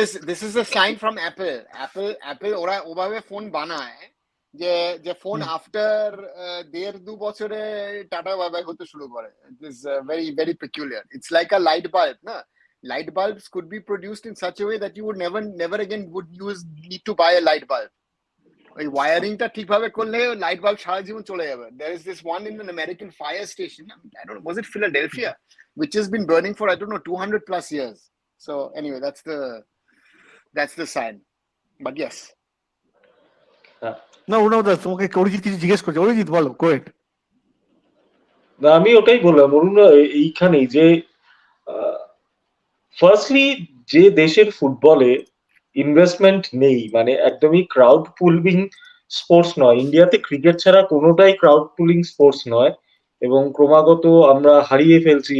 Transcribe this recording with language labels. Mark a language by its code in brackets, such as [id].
[en] this is a sign from Apple [bn] ওরা ওভাবে phone বানায় যে ফোন আফটার 1.5-2 বছরে টাটা বাই বাই হতে শুরু করে। [en] It is very very peculiar. It's like a light bulb, না? Light bulbs could be produced in such a way that you would never again would need to buy a light bulb. [bn] ওই ওয়ারিংটা ঠিকভাবে করলে light bulb সারা জীবন চলে যাবে। [en] There is this one in an American fire station, I don't know, was it Philadelphia, which has been burning for I don't know 200 plus years. So anyway, that's the sign. But yes. [bn] না অরুণাবদা তোমাকে অরিজিৎ কিছু জিজ্ঞেস করছে। অরিজিৎ বলো, [en] Go ahead. [bn] না আমি ওটাই বললাম অরুণ, এইখানেই যে ফার্স্টলি যে দেশের ফুটবলে ইনভেস্টমেন্ট নেই, মানে একদমই ক্রাউড পুলিং স্পোর্টস নয়, ইন্ডিয়াতে ক্রিকেট ছাড়া কোনোটাই ক্রাউড পুলিং স্পোর্টস নয়, এবং ক্রমাগত আমরা হারিয়ে ফেলছি।